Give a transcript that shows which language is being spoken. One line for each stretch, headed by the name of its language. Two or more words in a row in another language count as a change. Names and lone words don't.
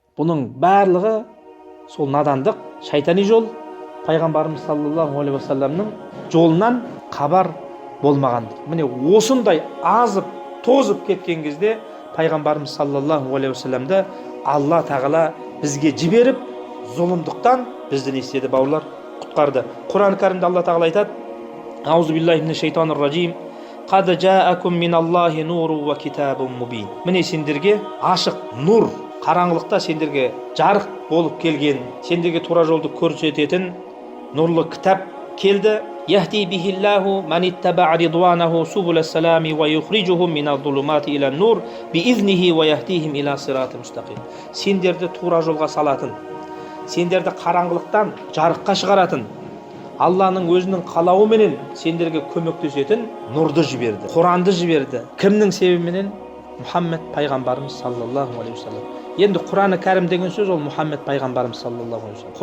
Kazakh: Бұның барлығы сол надандық, шайтани жол, пайғамбарымыз
Arabic: صلى الله عليه وسلم
Kazakh: жолынан хабар болмағандық. Міне осындай азып, тозып кеткен кезде пайғамбарымыз
Arabic: صلى الله عليه وسلم
Kazakh: Алла тағала бізге жіберіп, зұлымдықтан бізді не істеді бауырлар? Құтқарды. Құран кәрімде Алла тағала айтады:
Arabic: أعوذ بالله من الشيطان الرجيم. قد جاءكم من الله نور وكتاب مبين.
Kazakh: Міне сендерге ашық нұр, қараңғылықта сендерге жарық болып келген, сендерге тура жолды көрсететін нұрлы кітап келді.
Arabic: يهدي به الله من اتبع رضوانه سبل السلام ويخرجهم من الظلمات إلى نور بإذنه ويهديهم إلى صراط مستقيم.
Kazakh: Сендерді тура жолға салатын, сендерді қараңғылықтан жарыққа шығаратын, Алланың өзінің қалауыменен сендерге көмектесетін нұрды жіберді, Құранды жіберді. Кімнің себебіменен? Мұхаммед пайғамбарымыз
Arabic: صلى الله عليه وسلم.
Kazakh: Енді Құран-ы Кәрім деген сөз ол Мұхаммед пайғамбарымыз
Arabic: صلى الله عليه وسلم.